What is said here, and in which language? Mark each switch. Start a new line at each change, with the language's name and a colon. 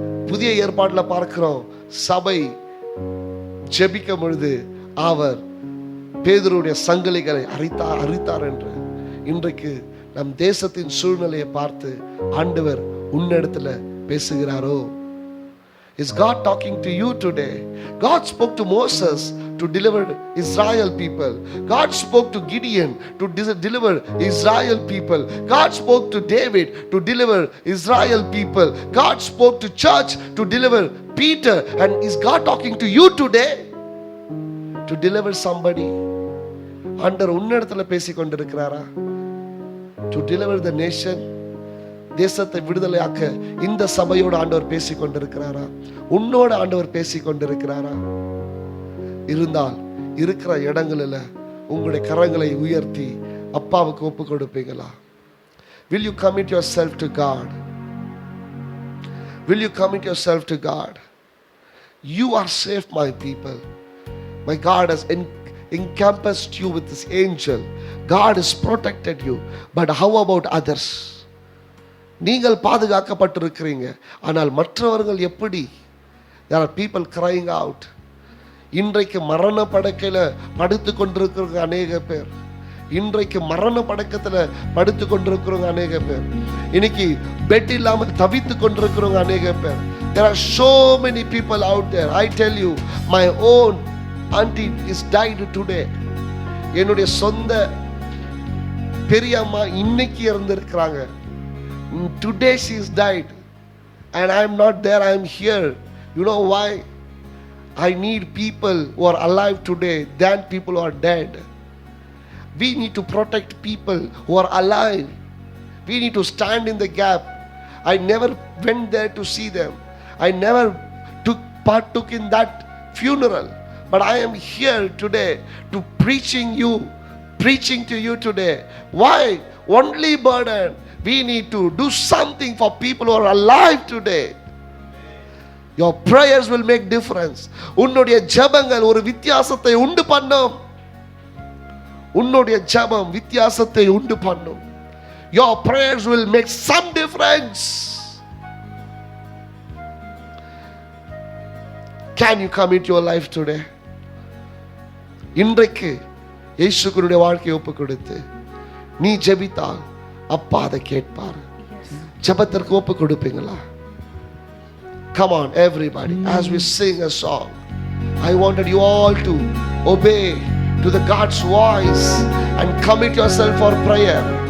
Tamil: புதிய ஏற்பாட்டுல பார்க்கிறோம், சபை ஜெபிக்கும் பொழுது அவர் பேதுருடைய சங்கிலிகளை அரித்தார் என்று. இன்றைக்கு நம் தேசத்தின் சூழ்நிலையை பார்த்து ஆண்டவர் உன்னிடத்துல பேசுகிறாரோ?
English: Is God talking to you today? God spoke to Moses to deliver Israel people. God spoke to Gideon to deliver Israel people. God spoke to David to deliver Israel people. God spoke to church to deliver Peter. And is God talking to you today to deliver somebody?
Tamil: ஆண்டவர் உன்னிடத்துல பேசிக் கொண்டிருக்கிறாரா?
English: To deliver the nation,
Tamil: தேசத்தை விடுதலையாக்க இந்த சபையோட ஆண்டவர் பேசிக் கொண்டிருக்கிறாரா? உன்னோட ஆண்டவர் பேசிக் கொண்டிருக்கிறாரா? இருந்தால் இருக்கிற இடங்களில் உங்களுடைய கரங்களை உயர்த்தி அப்பாவுக்கு ஒப்பு கொடுப்பீங்களா?
English: Will you commit yourself to God? Will you commit yourself to God? You are safe, my people. My God has encompassed you with this angel. God has protected you. But how about others?
Tamil: நீங்கள் பாதுகாக்கப்பட்டிருக்கிறீங்க, ஆனால் மற்றவர்கள் எப்படி?
English: There are people crying out.
Tamil: இன்றைக்கு மரண படுக்கையில படுத்து கொண்டிருக்கிறவங்க அநேக பேர். இன்றைக்கு மரண படுக்கத்துல படுத்து கொண்டிருக்கிறவங்க அநேக பேர். இன்னைக்கு பெட் இல்லாம தவித்து கொண்டிருக்கிறவங்க அநேக பேர்.
English: There are so many people out there. I tell you, my own auntie is died today.
Tamil: என்னுடைய சொந்த பெரியம்மா இன்னைக்கு இறந்திருக்கிறாங்க.
English: Today she is died and I am not there, I am here. You know why? I need people who are alive today than people who are dead. We need to protect people who are alive. We need to stand in the gap. I never went there to see them. I never partook in that funeral. but I am here today to preaching to you today. Why? Only burden. We need to do something for people who are alive today. Your prayers will make difference.
Tamil: உன்னுடைய ஜெபங்கள் ஒரு வித்தியாசத்தை உண்டு பண்ணும். உன்னுடைய ஜெபம் வித்தியாசத்தை உண்டு பண்ணும்.
English: Your prayers will make some difference. Can you commit your life today?
Tamil: இன்றைக்கு இயேசுவினுடைய வாழ்க்கையை ஒப்புக் கொடுத்து நீ ஜெபித்தால் அப்பா அதை கேட்பார். ஜெபத்திற்கு ஒப்புக் கொடுப்பீங்களா?
English: Come on everybody, as we sing a song, I wanted you all to obey to the God's voice and commit yourself for prayer.